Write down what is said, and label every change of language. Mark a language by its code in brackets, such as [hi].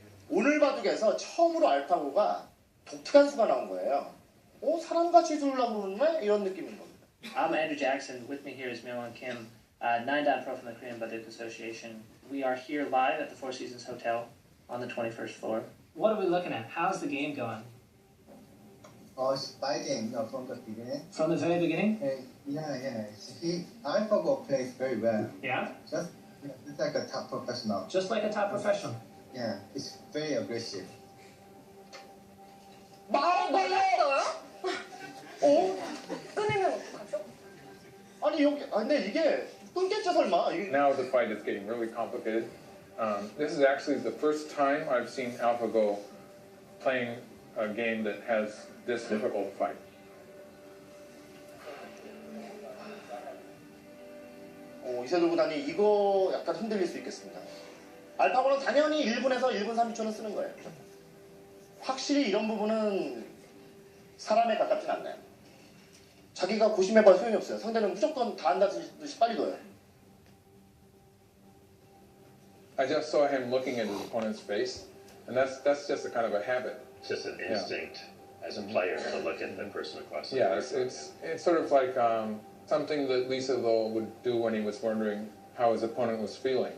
[ko] 오늘 바둑에서 처음으로 알파고가 독특한 수가 나온 거예요. 사람같이 두려고 그러네? 이런 느낌인 겁니다. [en] I'm Andrew Jackson. With me here is Myung-won Kim, 9-dan pro from the Korean Baduk Association. We are here live at the Four Seasons Hotel on the 21st floor. What are we looking at? How's the game going? It's fighting from the beginning. From the very beginning? Yeah. AlphaGo plays very well. Yeah? It's like a top professional. Just like a top professional? Yeah, it's very aggressive. [ko] 몰랐어요? 끊으면 어떡하죠? 근데 이게 끊겠죠 설마? [en] Now the fight is getting really complicated. This is actually the first time I've seen AlphaGo playing a game that has this difficult fight. [ko] 이세돌 구단이 이거 약간 흔들릴 수 있겠습니다. 알파고는 당연히 1분에서 1분 30초는 쓰는 거예요. 확실히 이런 부분은 사람에 가깝진 않나요? 자기가 고심해봐야 소용이 없어요. 상대는 무조건 다 한다듯이 빨리 둬요. [en] I just saw him looking at his opponent's face, and that's just a kind of a habit. It's just an instinct as a player to look at the person across the Yeah, it's sort of like something that Lisa Lo would do when he was wondering how his opponent was feeling.